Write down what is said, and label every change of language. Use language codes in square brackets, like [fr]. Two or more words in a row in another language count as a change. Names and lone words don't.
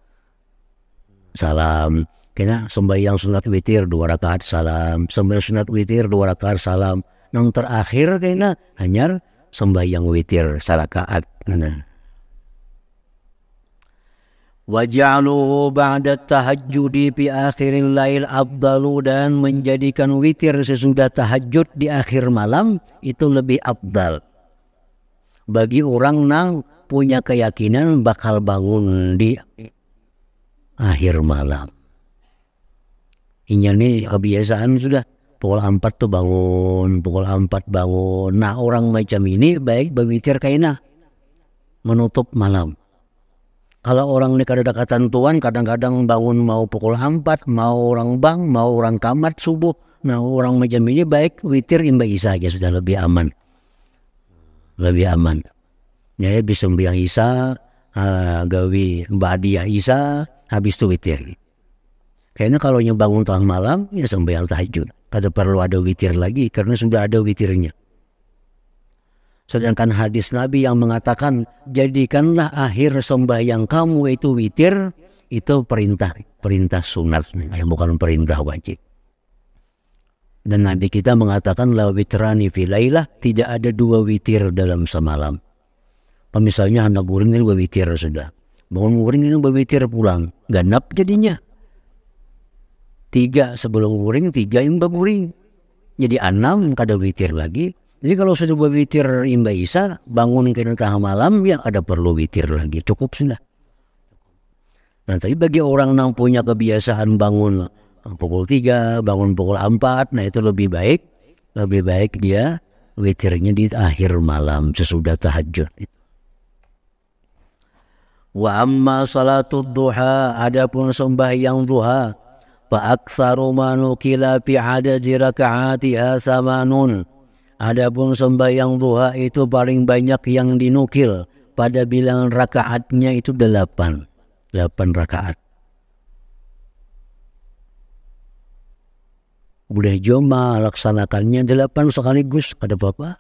[bjn] Salam. Kena sembahyang sunat witir 2 rakaat salam. Sembahyang sunat witir 2 rakaat salam. Yang terakhir kena hanya sembahyang witir 1 rakaat. Nah. [ar] وجعله بعد التهجد في آخر الليل أفضل, [bjn] dan menjadikan witir sesudah tahajud di akhir malam itu lebih afdal bagi orang yang punya keyakinan bakal bangun di akhir malam. Ini kebiasaan sudah pukul 4 tuh bangun, pukul 4 bangun. Nah, orang macam ini baik berwitir kayaknya menutup malam. Kalau orang ini kada ada ketentuan, kadang-kadang bangun mau pukul 4, mau orang bang, mau orang kamat subuh. Nah, orang macam ini baik witir imba isya aja sudah lebih aman. Lebih aman. Jadi bisa sembahyang isya, gawi ba'diyah isya, habis itu witir. Kayaknya kalau yang bangun tengah malam, ya sembahyang tahajud. Kada perlu ada witir lagi karena sudah ada witirnya. Sedangkan hadis Nabi yang mengatakan jadikanlah akhir sembahyang kamu itu witir, itu perintah sunat, bukan perintah wajib. Dan Nabi kita mengatakan [ar] لا وتران في ليلة, [bjn] tidak ada 2 witir dalam semalam. Misalnya anak guring ini berwitir sudah, bangun guring ini berwitir pulang, ganap jadinya 3 sebelum guring, 3 imba guring, jadi 6 kada witir lagi. Jadi kalau sudah berwitir imba isya, bangun ke tengah malam, ya ada perlu witir lagi, cukup sudah. Nah, tapi bagi orang yang punya kebiasaan bangun pukul 3, bangun pukul 4, nah itu lebih baik dia witirnya di akhir malam sesudah tahajud. [ar] وأما صلاة الضحى, [bjn] adapun sembahyang duha, [ar] فأكثر ما نقل في عدد ركعاتها ثمان. [bjn] Adapun sembahyang duha itu paling banyak yang dinukil pada bilangan rakaatnya itu 8 rakaat. Boleh joma laksanakannya 8 sekaligus kada apa-apa.